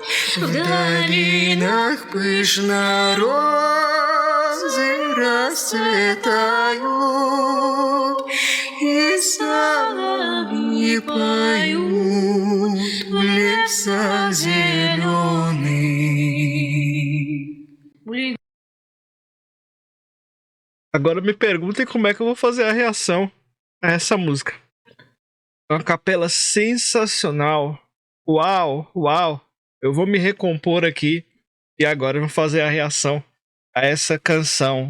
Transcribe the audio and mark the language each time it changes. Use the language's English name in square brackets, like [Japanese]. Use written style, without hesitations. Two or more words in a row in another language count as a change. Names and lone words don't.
[Russian] В долинах пышно розы расцветают, и соловьи поют в лесах зеленых. [Portuguese] Agora me perguntem como é que eu vou fazer a reação a essa música. Uma capela sensacional. Uau, uau. Eu vou me recompor aqui e agora eu vou fazer a reação a essa canção.